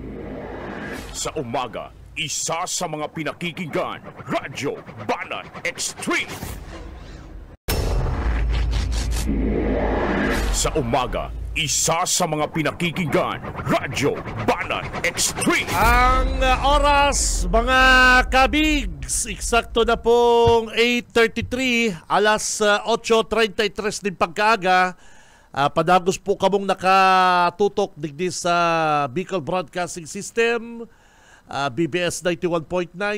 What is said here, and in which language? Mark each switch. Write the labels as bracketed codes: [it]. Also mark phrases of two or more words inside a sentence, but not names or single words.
[tl] Sa umaga, isa sa mga pinakikinggan, Radyo Banat Extreme. Sa umaga, isa sa mga pinakikinggan, Radyo Banat Extreme. Ang oras, mga kabigs, eksakto na pong 8:33, alas 8:33 din pagkaaga. [bik] Padagos po kamong nakatutok digdi sa Bicol Broadcasting System, BBS 91.9.